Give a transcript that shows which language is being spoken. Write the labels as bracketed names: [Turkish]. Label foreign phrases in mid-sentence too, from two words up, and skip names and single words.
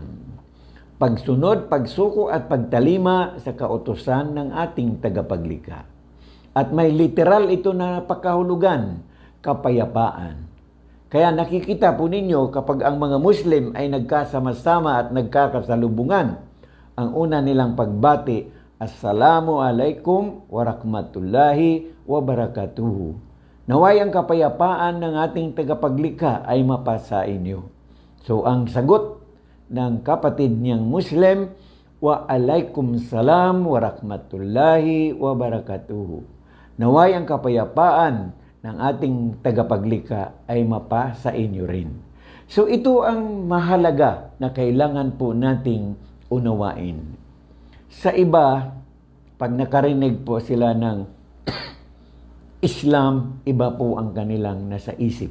[Filipino] Pagsunod, pagsuko at pagtalima sa kautusan ng ating tagapaglikha. At may literal ito na napakahulugan, kapayapaan. Kaya nakikita po ninyo kapag ang mga Muslim ay nagkasama-sama at nagkakasalubungan, ang una nilang pagbati, [Arabic] السلام عليكم ورحمة الله وبركاته. [Filipino] Naway ang kapayapaan ng ating tagapaglikha ay mapasa inyo. So ang sagot ng kapatid niyang Muslim, [Arabic] وعليكم السلام ورحمة الله وبركاته. [Filipino] Naway ang kapayapaan ng ating tagapaglikha ay mapa sa inyo rin. So ito ang mahalaga na kailangan po nating unawain. Sa iba, pag nakarinig po sila ng Islam, iba po ang kanilang nasa isip.